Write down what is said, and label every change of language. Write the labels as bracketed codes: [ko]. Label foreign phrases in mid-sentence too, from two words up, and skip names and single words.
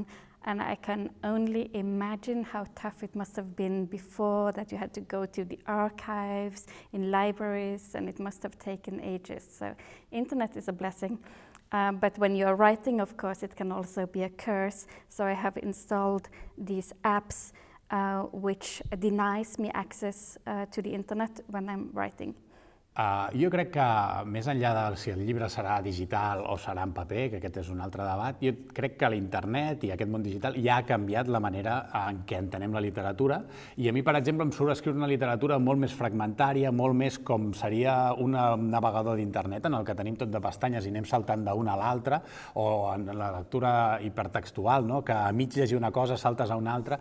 [en] And I can only imagine how tough it must have been before, that you had to go to the archives in libraries, and it must have taken ages. So internet is a blessing. But when you're writing, of course, it can also be a curse. So I have installed these apps which denies me access to the internet when I'm writing. [ca] Jo crec que, més enllà de si el llibre serà digital o serà en paper, que aquest és un altre debat, jo crec que l'internet i aquest món digital ja ha canviat la manera en què entenem la literatura, i a mi, per exemple, em surt escriure una literatura molt més fragmentària, molt més com seria un navegador d'internet en el que tenim tot de pestanyes i anem saltant d'una a l'altra, o en la lectura hipertextual, que a mig llegir una cosa saltes a una altra.